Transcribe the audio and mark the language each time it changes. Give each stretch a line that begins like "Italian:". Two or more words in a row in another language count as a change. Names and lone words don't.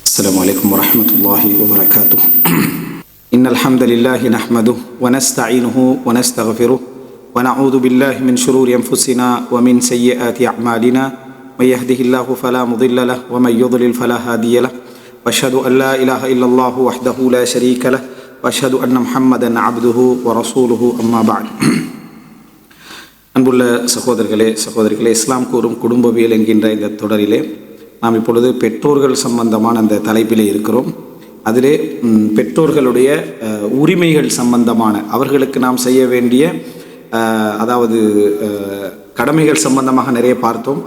Arabic: السلام عليكم ورحمة الله وبركاته. إن الحمد لله نحمده ونستعينه ونستغفره ونعوذ بالله من شرور أنفسنا ومن سيئات أعمالنا من يهده الله فلا مضل له ومن يضلل فلا هادي له وأشهد أن لا إله إلا الله وحده لا شريك له وأشهد أن محمدا عبده ورسوله أما بعد.
Tamil: அன்புள்ள சகோதரிகளே இஸ்லாம் கூறும் குடும்பவியல் என்கின்ற இந்த தொடரிலே நாம் இப்பொழுது பெற்றோர்கள் சம்பந்தமான அந்த தலைப்பிலே இருக்கிறோம். அதிலே பெற்றோர்களுடைய உரிமைகள் சம்பந்தமான அவர்களுக்கு நாம் செய்ய வேண்டிய கடமைகள் சம்பந்தமாக நிறைய பார்த்தோம்.